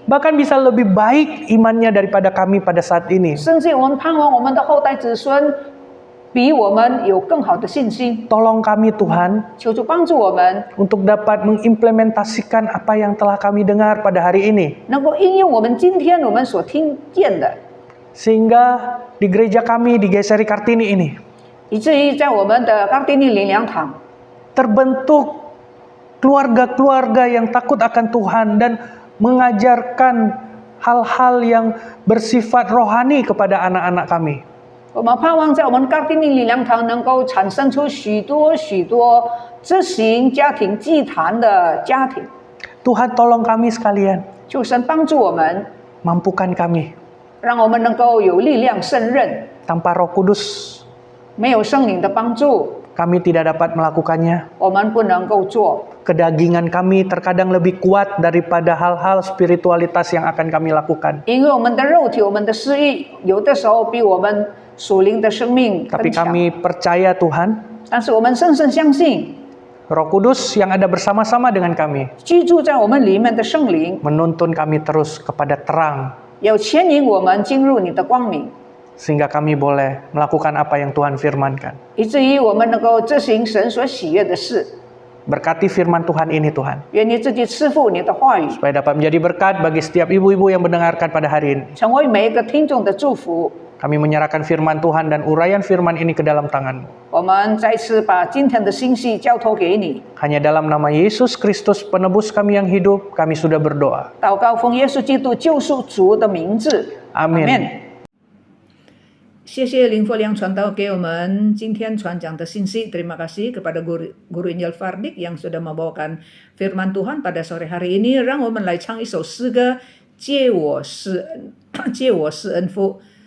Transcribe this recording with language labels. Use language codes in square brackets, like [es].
[id] Bahkan bisa lebih baik imannya daripada kami pada saat ini. [zh] 甚至我们盼望我们的后代子孙比比我们有更好的信心。 [id] Tolong kami Tuhan [zh] 求主帮助我们， [id] untuk dapat mengimplementasikan apa yang telah kami dengar pada hari ini. [zh] 能够应用我们今天我们所听见的， [id] Sehingga di gereja kami di GSRI Kartini ini [zh] 以至于在我们的冈丁利灵粮堂 [id] terbentuk keluarga-keluarga yang takut akan Tuhan dan mengajarkan hal-hal yang bersifat rohani kepada anak-anak kami. [zh] 我们盼望在我们冈丁利灵粮堂能够产生出许多执行家庭祭坛的家庭。 [id] Tuhan tolong kami sekalian, [zh] 求神帮助我们， [id] mampukan kami [zh] 让我们能够有力量胜任。 [id] tanpa Roh Kudus [zh] 没有圣灵的帮助， [id] kami tidak dapat melakukannya. [zh] 我们不能够做。 [id] Kedagingan kami terkadang lebih kuat daripada hal-hal spiritualitas yang akan kami lakukan. [zh] 因为我们的肉体、我们的私欲，有的时候比我们属灵的生命 [id] Tapi [zh] 更强。 [id] kami percaya Tuhan, [zh] 但是我们深深相信， [id] Roh Kudus yang ada bersama-sama dengan kami [zh] 居住在我们里面的圣灵， [id] menuntun kami terus kepada terang [zh] 要牵引我们进入你的光明， [id] sehingga kami boleh melakukan apa yang Tuhan firmankan. [zh] 以至于我们能够执行神所喜悦的事。 [id] Berkati firman Tuhan ini Tuhan, [zh] 愿你自己赐福你的话语， [id] supaya dapat menjadi berkat bagi setiap ibu-ibu yang mendengarkan pada hari ini. [zh] 成为每一个听众的祝福。 [id] Kami menyerahkan firman Tuhan dan uraian firman ini ke dalam tangan-Mu. [zh] 我们再次把今天的信息交托给你， [id] Hanya dalam nama Yesus Kristus penebus kami yang hidup, kami sudah berdoa. 祷告奉耶稣基督救赎主的名字， Amin. [zh] 谢谢林佛良传道给我们今天传讲的信息. [id] Terima kasih kepada Guru Injil Fardik yang sudah membawakan firman Tuhan pada sore hari ini. [zh] 让我们来唱一首诗歌，借我施恩，借我施恩福。